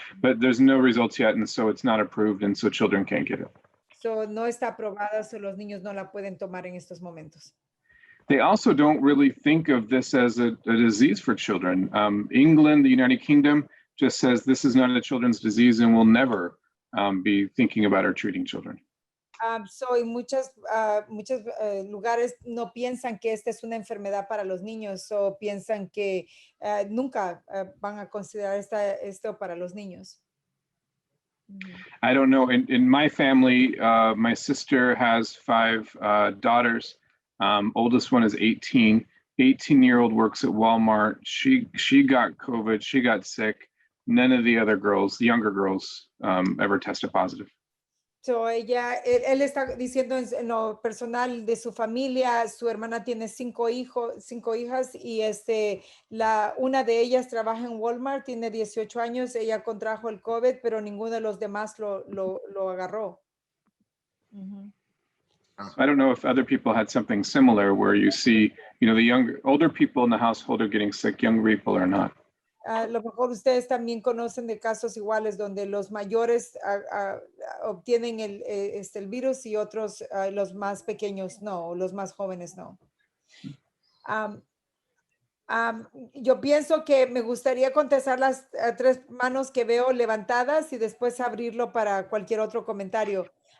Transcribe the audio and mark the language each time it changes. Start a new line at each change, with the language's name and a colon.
English: But there's no results yet, and so it's not approved, and so children can't get it.
Spanish: So, no está aprobada, so los niños no la pueden tomar en estos momentos.
English: They also don't really think of this as a disease for children. England, the United Kingdom, just says this is not a children's disease and will never be thinking about or treating children.
Spanish: So, en muchos lugares no piensan que esta es una enfermedad para los niños, o piensan que nunca van a considerar esto para los niños.
English: I don't know. In my family, my sister has 5 daughters. Oldest one is 18, 18-year-old works at Walmart. She got COVID. She got sick. None of the other girls, the younger girls, ever tested positive.
Spanish: So él está diciendo en lo personal de su familia, su hermana tiene 5 hijas y una de ellas trabaja en Walmart, tiene 18 años, ella contrajo el COVID, pero ninguno de los demás lo agarró.
English: I don't know if other people had something similar where you see, the older people in the household are getting sick, younger people are not.
Spanish: A lo mejor ustedes también conocen de casos iguales donde los mayores obtienen el virus y otros, los más pequeños no, los más jóvenes no. Yo pienso que me gustaría contestar las 3 manos que veo levantadas y después abrirlo para cualquier otro comentario.